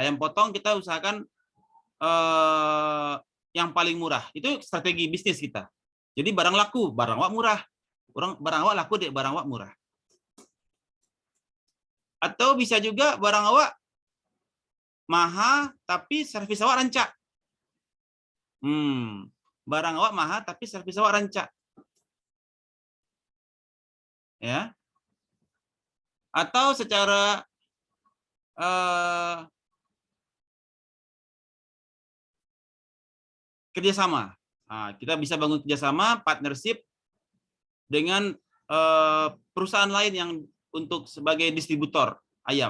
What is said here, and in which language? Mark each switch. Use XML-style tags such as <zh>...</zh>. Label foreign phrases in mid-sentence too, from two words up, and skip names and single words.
<id>Ayam potong kita usahakan yang paling murah. Itu strategi bisnis kita. Jadi barang laku,</id> <min>barang awak murah. Barang awak laku deh, barang awak murah.</min> <id>Atau bisa juga</id> <min>barang awak mahal tapi servis awak rancak. Barang awak mahal tapi servis awak rancak.</min> <id>Ya. Atau secara kerjasama. Nah, kita bisa bangun kerjasama, partnership dengan perusahaan lain yang untuk sebagai distributor ayam.</id>